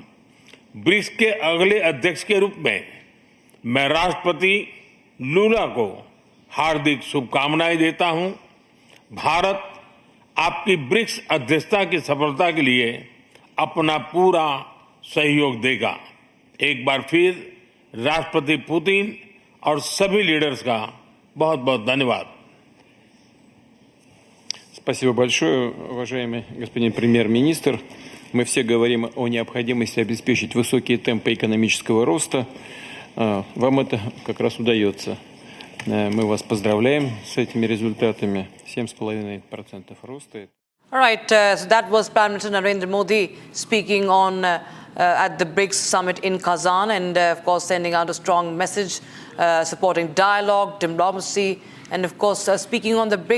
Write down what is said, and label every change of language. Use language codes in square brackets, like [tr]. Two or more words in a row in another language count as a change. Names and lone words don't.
[hi] ब्रिक्स के अगले अध्यक्ष के रूप में मैं राष्ट्रपति लूला को हार्दिक शुभकामनाएं देता हूं। भारत आपकी ब्रिक्स अध्यक्षता की सफलता के लिए अपना पूरा सहयोग देगा। एक बार फिर राष्ट्रपति पुतिन और सभी लीडर्स का बहुत बहुत धन्यवाद। [ru] Спасибо большое, уважаемый господин премьер-министр. Мы все говорим о необходимости обеспечить высокие темпы экономического роста. Вам это как раз удается. Мы вас поздравляем с этими результатами. 7,5% роста. [en] All right, so that was Prime Minister Narendra Modi speaking on at the BRICS summit in Kazan, and of course sending out a strong message supporting dialogue, diplomacy, and of course speaking on the BRICS